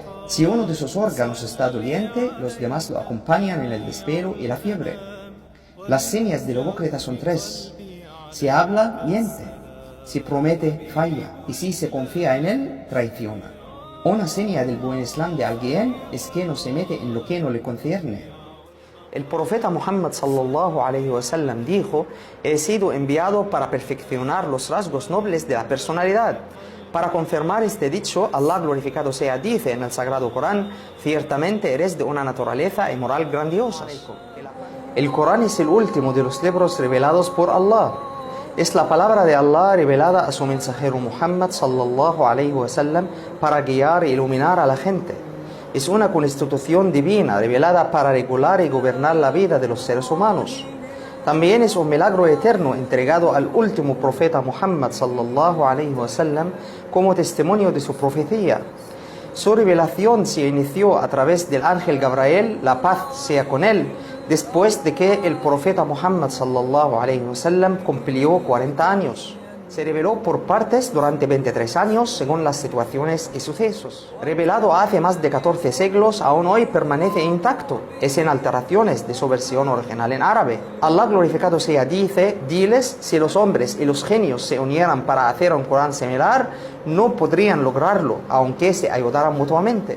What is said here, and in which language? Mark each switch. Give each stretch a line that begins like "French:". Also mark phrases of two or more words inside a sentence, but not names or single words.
Spanish: Si uno de sus órganos está doliente, los demás lo acompañan en el desvelo y la fiebre. Las señas del hipócrita son tres. Si habla, miente. Si promete, falla, y si se confía en él, traiciona. Una seña del buen Islam de alguien es que no se mete en lo que no le concierne. El profeta Muhammad
Arabic: صلى الله عليه وسلم
Spanish: dijo: he sido enviado para perfeccionar los rasgos nobles de la personalidad. Para confirmar este dicho, Allah glorificado sea dice en el Sagrado Corán: ciertamente eres de una naturaleza y moral grandiosas. El Corán es el último de los libros revelados por Allah. Es la palabra de Allah revelada a su mensajero Muhammad
Arabic: صلى الله عليه وسلم
Spanish: para guiar e iluminar a la gente. Es una constitución divina revelada para regular y gobernar la vida de los seres humanos. También es un milagro eterno entregado al último profeta Muhammad
Arabic: صلى الله عليه وسلم
Spanish: como testimonio de su profecía. Su revelación se inició a través del ángel Gabriel, la paz sea con él, después de que el profeta Muhammad
Arabic: صلى الله عليه وسلم
Spanish: cumplió 40 años. Se reveló por partes durante 23 años según las situaciones y sucesos. Revelado hace más de 14 siglos, aún hoy permanece intacto, es en alteraciones de su versión original en árabe. Allah glorificado sea dice: diles, si los hombres y los genios se unieran para hacer un Corán similar, no podrían lograrlo, aunque se ayudaran mutuamente.